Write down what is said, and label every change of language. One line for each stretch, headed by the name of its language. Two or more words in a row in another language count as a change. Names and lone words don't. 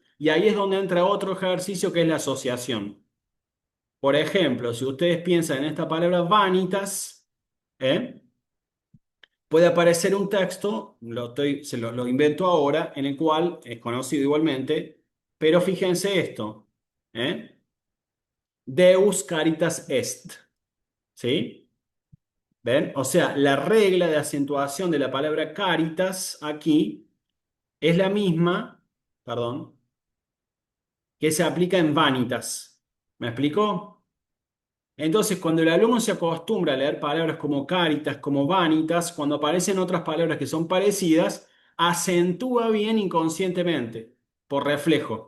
Spanish: Y ahí es donde entra otro ejercicio que es la asociación. Por ejemplo, si ustedes piensan en esta palabra vanitas, ¿eh? Puede aparecer un texto, lo invento ahora, en el cual es conocido igualmente, pero fíjense esto, ¿eh?
Latin: Deus caritas est,
Spanish: ¿sí? ¿Ven? O sea, la regla de acentuación de la palabra caritas aquí es la misma, perdón, que se aplica en vanitas. ¿Me explicó? Entonces, cuando el alumno se acostumbra a leer palabras como caritas, como vanitas, cuando aparecen otras palabras que son parecidas, acentúa bien inconscientemente, por reflejo.